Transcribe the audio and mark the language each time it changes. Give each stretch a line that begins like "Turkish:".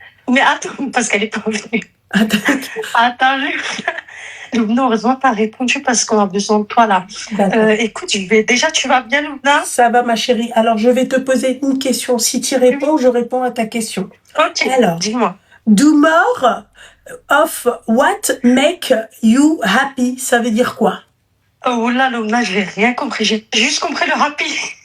French: Mais attends, parce qu'elle est pas venue. Attends. Loubna, heureusement, t'as répondu parce qu'on a besoin de toi là. Écoute, déjà, tu vas bien, Loubna? Ça va, ma chérie. Alors, je vais te poser une question. Si tu réponds, je réponds à ta question. Ok, alors, dis-moi.
English: Do more of what make you happy.
French: Ça veut dire quoi? Oh là, Loubna, je n'ai rien compris. J'ai juste compris le happy.